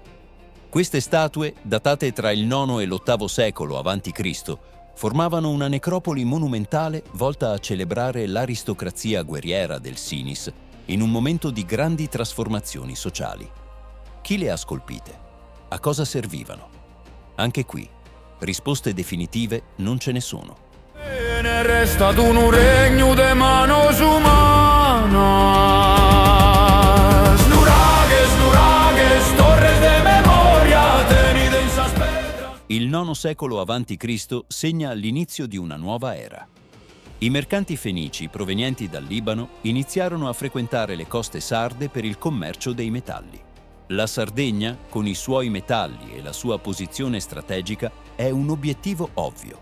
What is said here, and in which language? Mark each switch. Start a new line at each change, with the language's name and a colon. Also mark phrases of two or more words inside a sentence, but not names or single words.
Italian: Queste statue, datate tra il IX e l'VIII secolo a.C., formavano una necropoli monumentale volta a celebrare l'aristocrazia guerriera del Sinis in un momento di grandi trasformazioni sociali. Chi le ha scolpite? A cosa servivano? Anche qui, risposte definitive non ce ne sono.
Sardinian: E ne resta un regno de manos humanas. Nuragues, torres de memoria, tenide in sas pedras.
Italian: Il IX secolo a.C. segna l'inizio di una nuova era. I mercanti fenici provenienti dal Libano iniziarono a frequentare le coste sarde per il commercio dei metalli. La Sardegna, con i suoi metalli e la sua posizione strategica, è un obiettivo ovvio.